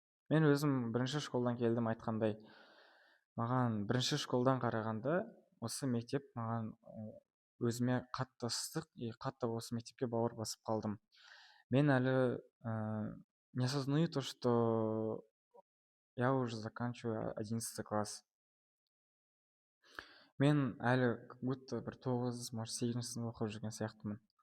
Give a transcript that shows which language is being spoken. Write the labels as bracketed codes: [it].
[kk] Мен өзім бірінші школдан келдім айтқандай. Маған бірінші школдан қарағанда осы мектеп маған өзіме қатты ыстық, қатты осы мектепке бауыр басып қалдым. Мен әлі [ru] не осознаю то, что я уже заканчиваю 11 класс. [kk] Мен әлі [ru] как будто [kk] бір 9, может 8 сынып оқып жүрген сияқтымын.